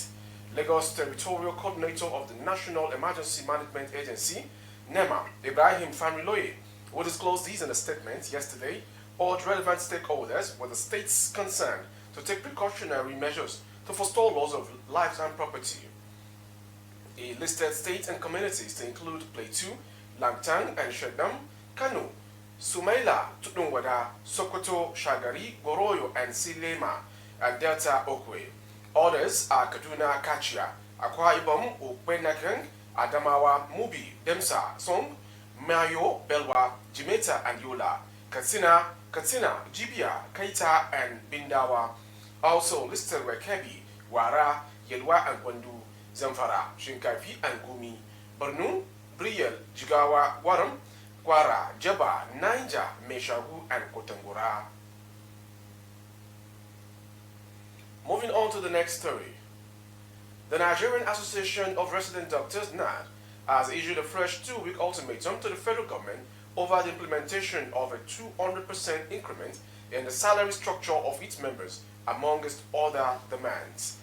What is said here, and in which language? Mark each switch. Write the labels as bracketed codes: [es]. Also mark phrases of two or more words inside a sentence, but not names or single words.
[en] Lagos Territorial Coordinator of the National Emergency Management Agency, NEMA, Ibrahim Familoye, who disclosed these in a statement yesterday, urged relevant stakeholders with the states concerned to take precautionary measures to forestall loss of lives and property. He listed states and communities to include Plateau, Langtang and Shedam, Kano, Sumaila, Tutnwada, Sokoto, Shagari, Goroyo and Silema, and Delta Okwe. Others are Kaduna, Kachia, Akwa Ibom, Ukwenakeng, Adamawa, Mubi, Demsa, Song, Mayo, Belwa, Jimeta and Yola, Katsina, Jibia, Kaita and Bindawa. Also listed were Kebi, Wara, Yelwa and Gwandu, Zamfara, Shinkafi and Gumi, Borno, Briel, Jigawa, Waram, Kwara, Jaba, Naija, Meshagu and Kotangura. Moving on to the next story. The Nigerian Association of Resident Doctors, NAD, has issued a fresh 2-week ultimatum to the federal government over the implementation of a 200% increment in the salary structure of its members, amongst other demands.